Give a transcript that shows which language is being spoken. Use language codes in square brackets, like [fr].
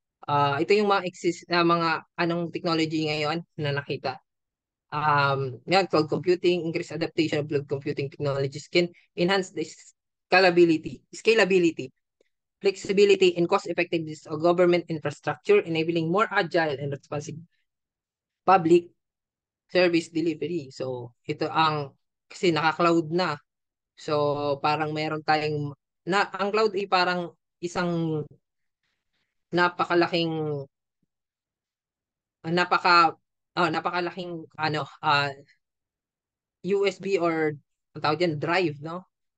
[tl] Ito yung mga anong technology ngayon na nakita. [en] Cloud computing, increased adaptation of cloud computing technologies can enhance the scalability, flexibility, and cost effectiveness of government infrastructure, enabling more agile and responsive public service delivery. [tl] So, kasi naka-cloud na. So, parang meron tayong, ang cloud ay parang isang napakalaking, napakalaking, USB or ang tawag dyan, drive, no?